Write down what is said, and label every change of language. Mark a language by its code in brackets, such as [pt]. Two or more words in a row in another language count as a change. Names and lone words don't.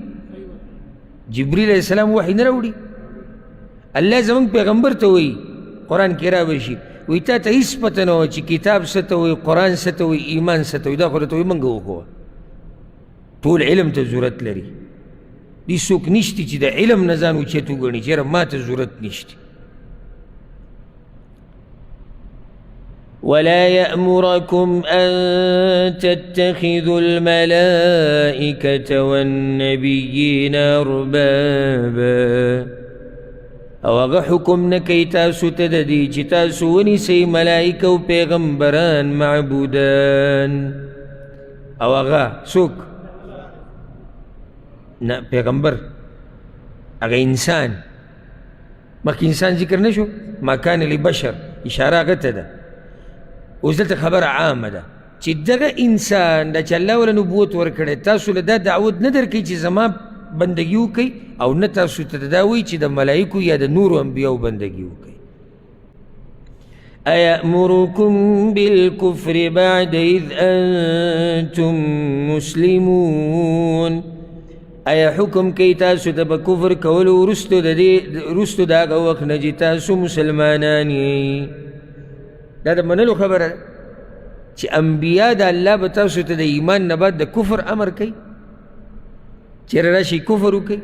[ps] جبریل [ar] علیه السلام [ps] وحی نه راوړي. الله زموږ پیغمبر ته وایي قرآن کې راوشي، وایي تا ته هېڅ پته نه وه چې کتاب څه ته وایي، قرآن څه ته وایي، ایمان څه ته وایي. دا خو راته وایي موږ وښوه. ټول علم ته ضرورت لري. دې څوک نشته چې د علم نه ځان اوچت وګڼي چې یاره ما ته ضرورت نشته. [ar] ولا يأمركم أن تتخذوا الملائكة والنبيين أربابا. [ps] او هغه حکم نه کوي تاسو ته د دې چې تاسو ونیسئ ملایکه او پیغمبران معبودان. او هغه څوک؟ نه پیغمبر، هغه انسان. مخکې انسان ذکر نه شو؟ [ar] ما کان لبشر، [ps] اشاره هغه ته ده. اوس دلته خبره عامه ده چې دغه انسان دا چې الله وله نبوت ورکړی، تاسو له دا دعوت نه درکوي چې زما بندگی وکړئ، او نه تاسو ته دا وایي چې د ملایکو یا د نورو انبیاو بندگی وکړئ. [ar] أيأمركم بالكفر بعد إذ أنتم مسلمون. [ps] ایا حکم کوي تاسو ته به کفر کولو وروستو د هغه وخت نه چې تاسو مسلمانان یئ. دا د منلو خبره ده چې انبیا د الله به تاسو ته د ایمان نه بعد د کفر امر کوي، چېرې راشئ کفر وکړئ.